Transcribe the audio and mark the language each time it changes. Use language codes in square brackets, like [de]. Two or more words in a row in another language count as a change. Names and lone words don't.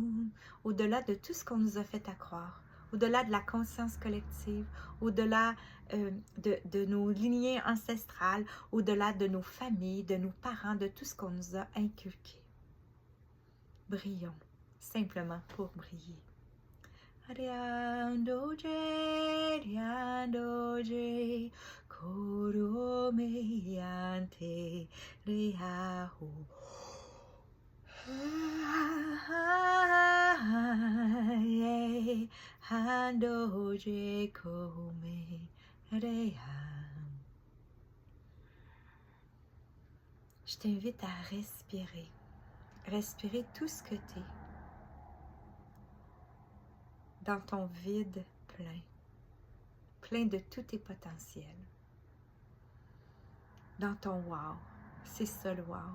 [fr] Au-delà de tout ce qu'on nous a fait à croire, au-delà de la conscience collective, au-delà de nos lignées ancestrales, au-delà de nos familles, de nos parents, de tout ce qu'on nous a inculqué. Brillons, simplement pour briller. Riandoje, riandoje, koromeyante, riahu. Handoje kome reham. Je t'invite à respirer. Respirer tout ce que tu es. Dans ton vide plein. Plein de tous tes potentiels. Dans ton wow. C'est ça le wow.